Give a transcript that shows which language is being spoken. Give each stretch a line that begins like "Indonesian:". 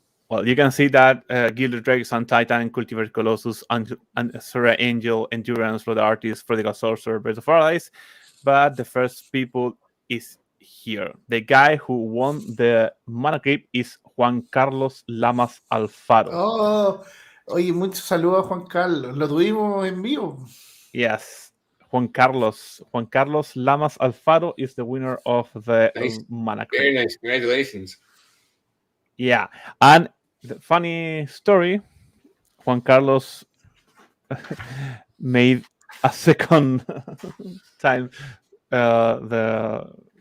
English: Well, you can see that Gilded Drakes and Titan, Cultivar Colossus, and Surrey Angel, Endurance, Blood Artist, Prodigal Sorcerer, Birds of Paradise. But the first people is here. The guy who won the Mana Crypt is Juan Carlos Lamas Alfaro.
Spanish: Oh, oye, muchos saludos a Juan Carlos. Lo tuvimos en vivo.
English: Yes. Juan Carlos Lamas Alfaro is the winner of the Nice. Mana Crypt. Very nice. Congratulations. Yeah. And the funny story, Juan Carlos made a second time the